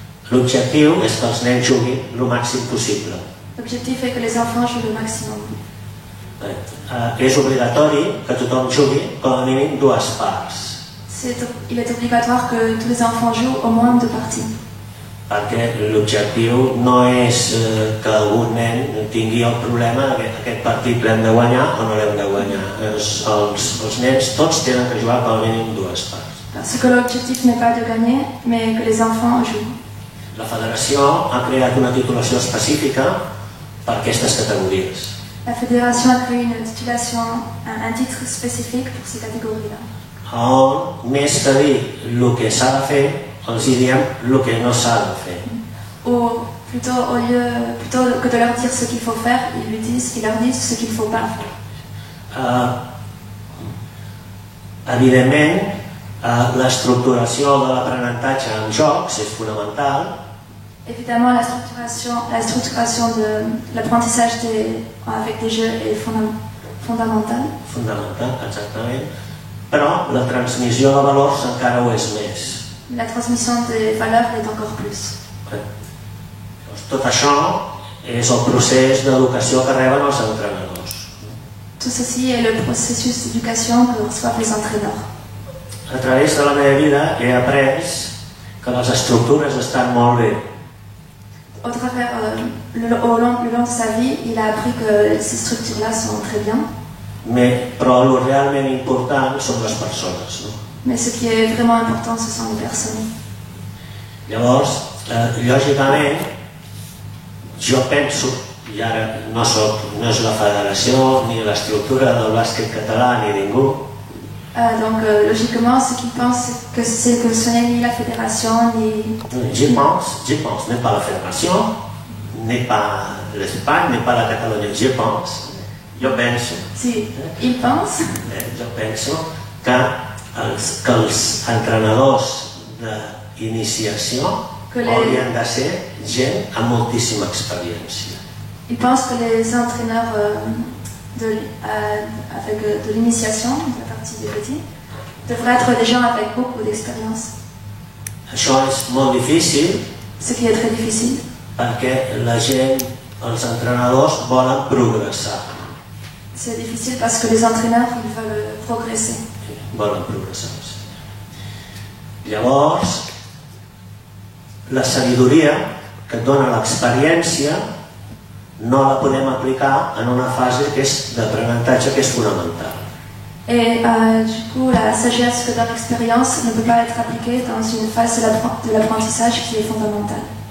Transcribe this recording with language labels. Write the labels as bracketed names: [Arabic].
[Catalan] L'objectiu és que els nens juguin el màxim possible. [French] L'objectif est que les enfants jouent le maximum. [Catalan] És obligatori que tothom jugui com a mínim 2 parts, [French] Il est obligatoire que tous les enfants jouent au moins 2 parties. [Catalan] perquè l'objectiu no és que algun nen tingui el problema que aquest partit l'hem de guanyar o no l'hem de guanyar. Els nens tots tenen que jugar com a mínim 2 parts. [French] Parce que l'objectif n'est pas de gagner, mais que les enfants jouent. [Catalan] La federació ha creat una titulació específica per aquestes categories. [French] La fédération a créé une titulation, un titre spécifique pour ces catégories-là. [Catalan] On, més que dir el que s'ha de fer, els diem el que no s'ha de fer. [French] Ou plutôt que de leur dire ce qu'il faut faire, ils leur disent ce qu'il ne faut pas faire. [Catalan] Evidentment, l'estructuració de l'aprenentatge en jocs és fonamental. [French] Évidemment, la structuration de l'apprentissage avec des jeux est fondamentale. [Catalan] Fonamental, exactament. Però la transmissió de valors encara ho és més. [French] La transmission des valeurs l'est encore plus. [Catalan] Tot això és el procés d'educació que reben els entrenadors. [French] Tout ceci est le processus d'éducation que reçoivent les entraîneurs. [Catalan] A través de la meva vida he après que les estructures estan molt bé. [French] Au long de sa vie, il a appris que ces structures-là sont très bien. [Catalan] Però el realment important són les persones. No? [French] Mais ce qui est vraiment important, ce sont les personnes. [Catalan] Llavors, lògicament, jo penso, i ara no és la federació ni l'estructura del bàsquet català ni ningú, [French] Donc logiquement, ce qu'ils pensent, c'est que ce n'est ni la fédération, ni... J'y pense, n'est pas la fédération, n'est pas l'Espagne, n'est pas la Catalogne, j'y pense. [Catalan] Jo penso. [French] Si, ils pensent. [Catalan] Jo penso que els entrenadors iniciació [French] Que les- [Catalan] haurien de ser gent amb moltíssima experiència. [French] Il pense que les entraîneurs avec de l'initiation, de la partie des petits, devraient être des gens avec beaucoup d'expérience. [Catalan] Això és molt difícil [French] Ce qui est très difficile, [Catalan] perquè la gent, els entrenadors volen progressar. [French] c'est difficile parce que les entraîneurs, ils veulent progresser. [Catalan] Volen progressar. Llavors, la sabidoria que et dona l'experiència no la podem aplicar en una fase que és d'aprenentatge que és fonamental. [French] Et du coup, la sagesse que donne l'expérience ne peut pas être appliquée dans une phase de l'apprentissage qui est fondamentale.